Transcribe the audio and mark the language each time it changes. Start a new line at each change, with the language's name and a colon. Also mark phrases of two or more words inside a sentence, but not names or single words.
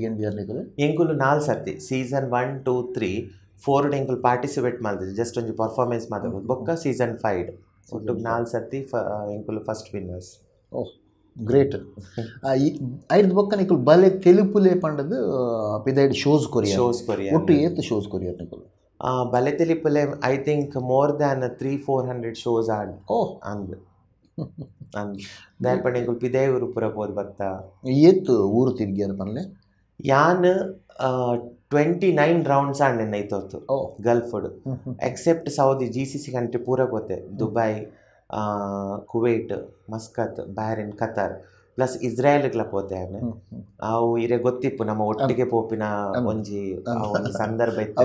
Tulu: ಎಂಕುಲು 4 ಸರ್ತಿ ಸೀಸನ್ 1, 2, 3 4 ಎಂಕುಲು ಪಾರ್ಟಿಸಿಪೇಟ್ ಮಾಡಿದೆ ಜಸ್ಟ್ ಒಂಜಿ ಪರ್ಫಾರ್ಮೆನ್ಸ್ ಮಾತಾಡೋದು ಬೊಕ್ಕ ಸೀಸನ್ 5 ಒಟ್ಟು 4 ಸರ್ತಿ ಎಂಕುಲು
English: first winners. oh great.
Tulu: ಐದು ಬೊಕ್ಕ ನಿಕುಲು ಬಲೆ ತೆಲುಪುಲೆ ಪಂಡದು ಪಿದೈಡ್ ಶೋಸ್ ಕೊರಿಯಾ ಒಟ್ಟು ಏತ್ ಶೋಸ್ ಕೊರಿಯಾ ನಿಕುಲು ಬಲೆ ತೆಲಿಪುಲೆ
English: I think more than 300-400 shows
Tulu: ಆಡ್ ಅಂದ್ ದಾಯಪಂಡ ಎಂಕುಲು ಪಿದೇ ಊರು ಪೂರ ಪೋದು ಬತ್ತ ಏತ್ ಊರು ತಿರ್ಗ್ಯಾರ ಪನ್ಲೆ ಯಾನ್ 29 ರೌಂಡ್ಸ್ ಆಂಡ್ ಐತೋತು ಗಲ್ಫ್ಡ್ ಎಕ್ಸೆಪ್ಟ್ ಸೌದಿ
English: GCC country
Tulu: ಪೂರ ಪೋತೆ ದುಬೈ ಕುವೈಟ್ ಮಸ್ಕತ್ ಬಹ್ರೇನ್ ಕತಾರ್ ಪ್ಲಸ್ ಇಸ್ರಾಯೇಲ್ಗ್ಲ ಪೋತೆ ಅವು ಇರೆ ಗೊತ್ತಿಪ್ಪು ನಮ್ಮ ಒಟ್ಟಿಗೆ ಪೋಪಿನ ಒಂಜಿ ಸಂದರ್ಭ ಇತ್ತು